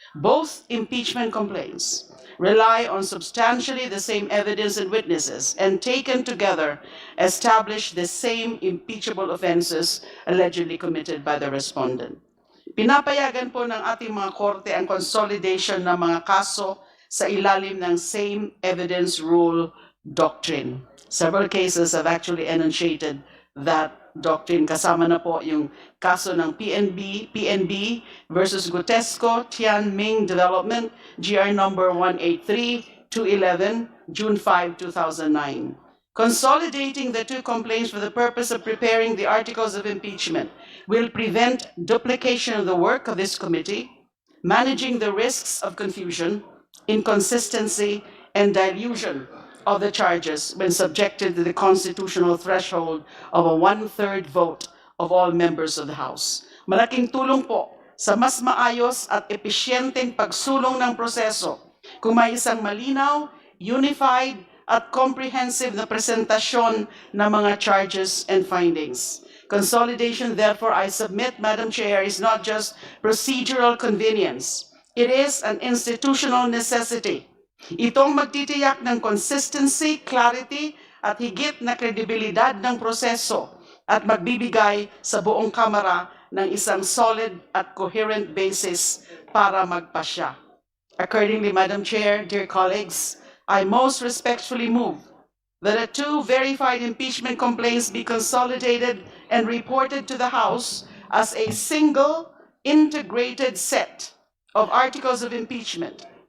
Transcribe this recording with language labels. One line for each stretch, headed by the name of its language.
English: Both impeachment complaints rely on substantially the same evidence and witnesses and taken together establish the same impeachable offenses allegedly committed by the respondent.
Filipino: Pinapayagan po ng ating mga korte ang consolidation ng mga kaso sa ilalim ng same evidence rule doctrine.
English: Several cases have actually enunciated that doctrine.
Filipino: Kasama na po yung kaso ng PNB versus Gutesco, Tian Ming Development, GR number 183-211, June 5, 2009.
English: Consolidating the two complaints for the purpose of preparing the articles of impeachment will prevent duplication of the work of this committee, managing the risks of confusion, inconsistency, and dilution of the charges when subjected to the constitutional threshold of a 1/3 vote of all members of the House.
Filipino: Malaking tulong po sa mas maayos at episyenteng pagsulong ng proseso kung may isang malinaw, unified, at comprehensive na presentasyon ng mga charges and findings.
English: Consolidation, therefore, I submit, Madam Chair, is not just procedural convenience. It is an institutional necessity.
Filipino: Itong magtitiyak ng consistency, clarity, at higit na kredibilidad ng proseso at magbibigay sa buong Kamara ng isang solid at coherent basis para magpasya.
English: Accordingly, Madam Chair, dear colleagues, I most respectfully move that the two verified impeachment complaints be consolidated and reported to the House as a single, integrated set of articles of impeachment,